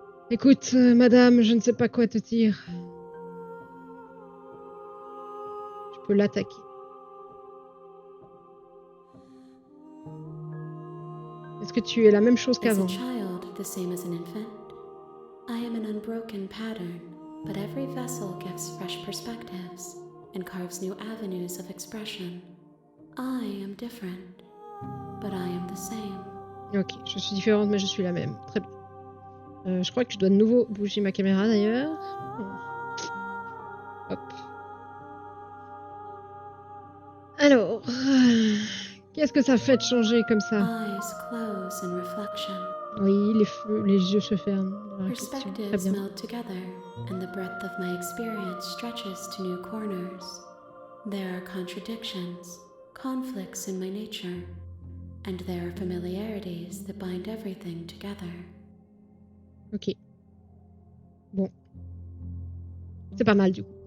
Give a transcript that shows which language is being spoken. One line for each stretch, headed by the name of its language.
French: Écoute, madame, je ne sais pas quoi te dire. Je peux l'attaquer. Est-ce que tu es la même chose
English: As a
French: qu'avant?
English: child, the same as an infant, I am an unbroken pattern, but every vessel gives fresh perspectives and carves new avenues of expression. I am different, but I am the same.
French: Ok, je suis différente, mais je suis la même. Très bien. Je crois que je dois de nouveau bouger ma caméra d'ailleurs. Hop. Alors, qu'est-ce que ça fait de changer comme ça?
English: Eyes close in reflection.
French: Oui, les yeux se ferment dans la réflexion. Très
English: Perspectives
French: bien.
English: meld together, and the breadth of my experience stretches to new corners. There are contradictions, conflicts in my nature, and there are familiarities that bind everything together.
French: Ok. Bon. C'est pas mal du coup.